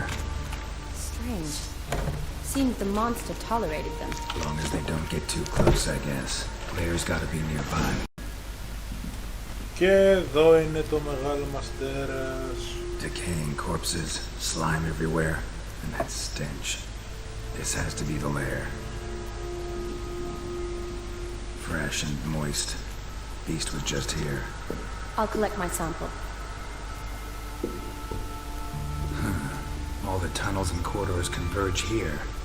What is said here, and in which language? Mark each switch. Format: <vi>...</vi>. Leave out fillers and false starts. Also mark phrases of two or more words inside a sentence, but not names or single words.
<en>Strange. Seems the monster tolerated them. As long as they don't get too close, I guess. Players gotta be nearby.</en> <el>Και εδώ είναι το μεγάλο μας τέρας.</el> <en>Decaying corpses, slime everywhere, and that stench. This has to be the lair. Fresh and moist. Beast was just here. I'll collect my sample. All the tunnels and corridors converge here.</en>